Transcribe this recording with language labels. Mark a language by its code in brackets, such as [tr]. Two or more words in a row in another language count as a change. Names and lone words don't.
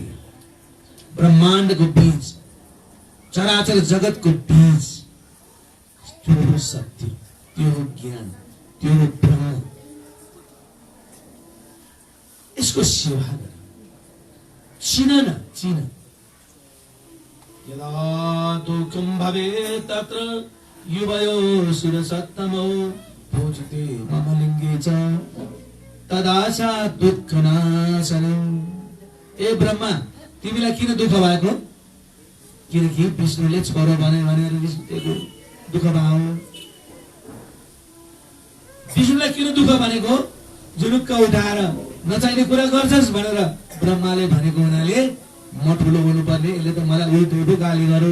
[ne] ब्रह्माण्डको बीज, चराचर जगतको बीज, त्यो हो सत्य, त्यो हो ज्ञान, त्यो हो ब्रह्म। यसको सेवा गर। चिन न, चिन। [sa] यदा दुःखं भवेत् तत्र युवयो सुरसत्तमो पूजिते मम लिङ्गे च तदा च दुःखनाशनम्। [ne] ए ब्रह्मा, तिमीलाई किन दुःख भएको? किनकि विष्णुले छोरो भने भनेर दुःख भयो। विष्णुलाई किन दुःख भनेको? जुलुक्क उठाएर नचाहिने कुरा गर्छस् भनेर ब्रह्माले भनेको हुनाले म ठुलो हुनुपर्ने, यसले त मलाई उल्टो गाली गर्यो।